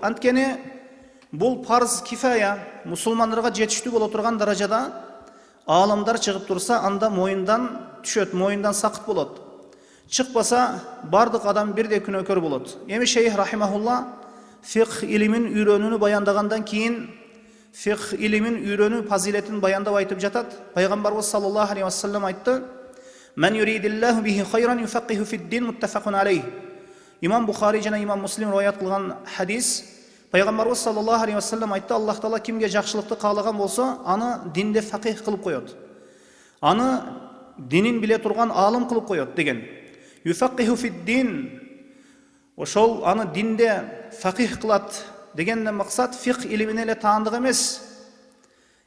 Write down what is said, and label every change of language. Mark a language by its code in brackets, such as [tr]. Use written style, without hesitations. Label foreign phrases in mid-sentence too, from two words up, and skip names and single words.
[ky] Анткени бул парз кифая, мусулмандарга жетиштүү боло турган даражада аалымдар чыгып турса, анда моюндан түшөт, моюндан сакыт болот. Чыкпаса, бардык адам бирдей күнөөкөр болот. Эми шейх рахимахулла фикх илимин үйрөнүүнү баяндагандан кийин фикх илимин үйрөнүү фазилетин баяндап айтып жатат. [ar] Пайгамбарыбыз صلى الله عليه وسلم айтты: "من يرد الله به خيرا يفقهه في الدين متفق عليه." [ky] Имам Бухари жана Имам Муслим риваят кылган хадис. Пайгамбарыбыз [ar] صلى الله عليه وسلم [ky] айтты: "Аллах Таала кимге жакшылыкты каалаган болсо, аны динде фақих кылып коет. Аны динин биле турган аалым кылып коет" деген. [ar] يفقهه في الدين, [ky] ошол аны динде фақих кылат дегенден максат фикх илимине эле таандык эмес.